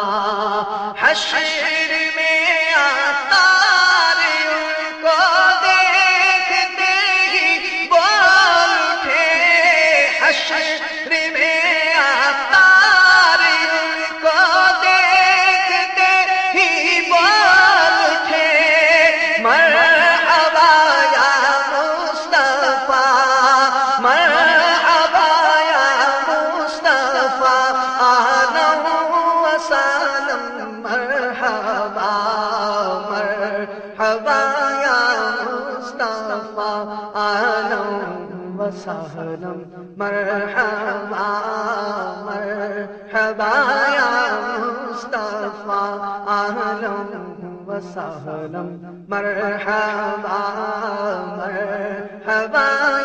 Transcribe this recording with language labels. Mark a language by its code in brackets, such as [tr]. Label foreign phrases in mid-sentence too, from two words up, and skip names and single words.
[ur] حشر میں عطار ان کو دیکھتے ہی بول اٹھے حشر میں عطار ان کو دیکھتے ہی بول اٹھے [ar] مرحبا یا مصطفیٰ مرحبا یا مصطفیٰ اہلا وسہلا مرحبا مرحبا یا مصطفیٰ اہلا و سہلا مرحبا مرحبا یا مصطفیٰ اہلا و سہلا مرحبا مرحبا